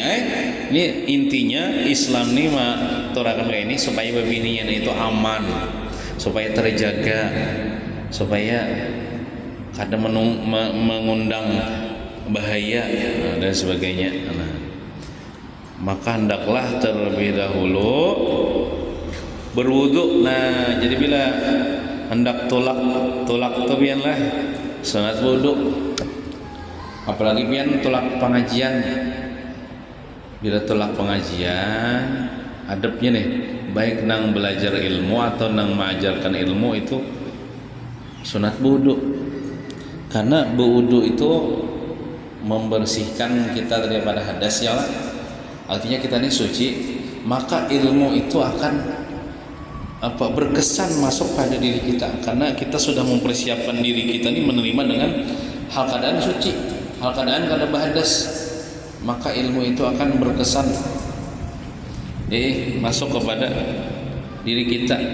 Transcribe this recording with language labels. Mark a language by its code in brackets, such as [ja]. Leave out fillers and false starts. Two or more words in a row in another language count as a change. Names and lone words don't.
[id] Ini intinya Islam ini mengaturakan kayak ini supaya bebinian itu aman, supaya terjaga, supaya kadang mengundang bahaya dan sebagainya. Maka hendaklah terlebih dahulu berwudu. [bjn] Nah, jadi bila hendak tulak tu biarlah sunat wudu. Apalagi pian tulak pengajian. [id] Bila tulak pengajian adabnya nih, baik nang belajar ilmu atau nang mengajarkan ilmu itu sunat wudu. Karena wudu itu membersihkan kita daripada hadas ya, artinya kita ini suci, maka ilmu itu akan berkesan masuk pada diri kita, karena kita sudah mempersiapkan diri kita ini menerima dengan hal keadaan suci, hal keadaan kada berhadas, maka ilmu itu akan berkesan masuk kepada diri kita.